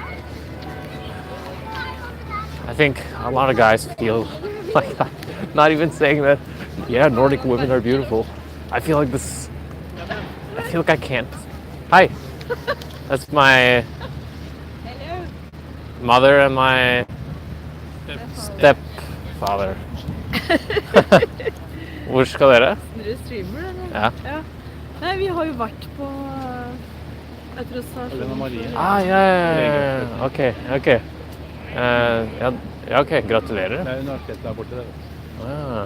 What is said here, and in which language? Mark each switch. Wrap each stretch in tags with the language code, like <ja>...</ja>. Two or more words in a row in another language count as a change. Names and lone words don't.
<en>I think a lot of guys feel like that. Not even saying that, yeah, Nordic women are beautiful. I feel like I can't. Hi. That's my mother and my stepfather.</en> <no>Hvor skal dere? Dere streamer, eller? Ja. Ja. Nei, vi har jo vært på autorisasjon. Ja. Ok. Ja, ok. Gratulerer. Det er universitetet der borte, det. Ah.</no>